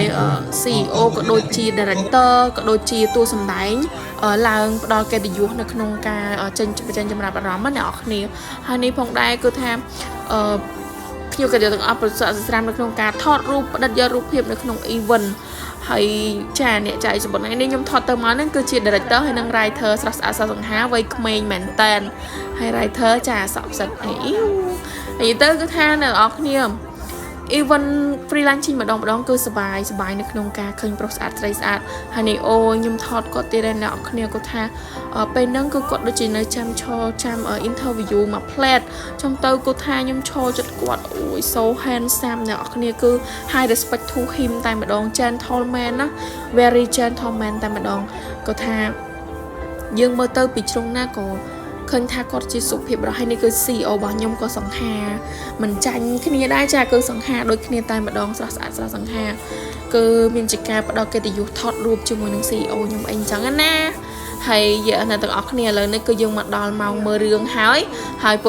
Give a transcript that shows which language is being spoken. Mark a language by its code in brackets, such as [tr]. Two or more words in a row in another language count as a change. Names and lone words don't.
[km] CEO ក៏ដូចជា Director ក៏ដូចជាតួសម្ដែងឡើងផ្ដល់កិត្តិយសនៅក្នុងការចេញចំណាប់អារម្មណ៍អ្នកនរគ្នាហើយនេះផងដែរគឺថាភ្ញៀវកិត្តិយសទាំងអស់ប្រសិទ្ធស្រាមនៅក្នុងការថតរូបផ្ដិតយករូបភាពនៅក្នុង event ហើយចាអ្នកចៃសម្បត្តិនេះខ្ញុំថតទៅមកហ្នឹងគឺជា Director ហើយនិង Writer ស្រស់ស្អាតសង្ហាវ័យក្មេងមែនតែនហើយ Writer ចាសក់ផ្សិតអីហើយទៅគឺថាអ្នកនរគ្នា [en] even freelancing [km] ម្ដងគឺសបាយនៅក្នុងការឃើញប្រុសស្អាតស្រីស្អាតហើយនេះអូខ្ញុំថតគាត់ទៀតអ្នកនរគ្នាគាត់ថាពេលហ្នឹងគឺគាត់ដូចជានៅចាំ interview មក plate ចង់ទៅគាត់ថាខ្ញុំឈរចិត្តគាត់អូយ [en] so handsome [km] អ្នកនរគ្នាគឺ [en] high respect to him [km] តែ ម្ដង gentleman ណា [en] very gentleman [km] តែម្ដងគាត់ថាយើងមើលទៅពីជ្រុងណាក៏ឃើញថាគាត់ជាសុភាពរបស់ហើយនេះគឺ CEO របស់ខ្ញុំក៏សង្ហាមិនចាញ់គ្នាដែរចាគឺសង្ហាដូចគ្នាតែម្ដងស្រស់ស្អាតស្រ ស់សង្ហាគឺមានជាការផ្ដល់កិត្តិយសថតរូបជាមួយនឹង CEO ខ្ញុំអីចឹងណាហើយអ្នកទាំងអស់គ្នាឥឡូវនេះគឺយើងមកដល់ម៉ោងមើលរឿងហើយពួក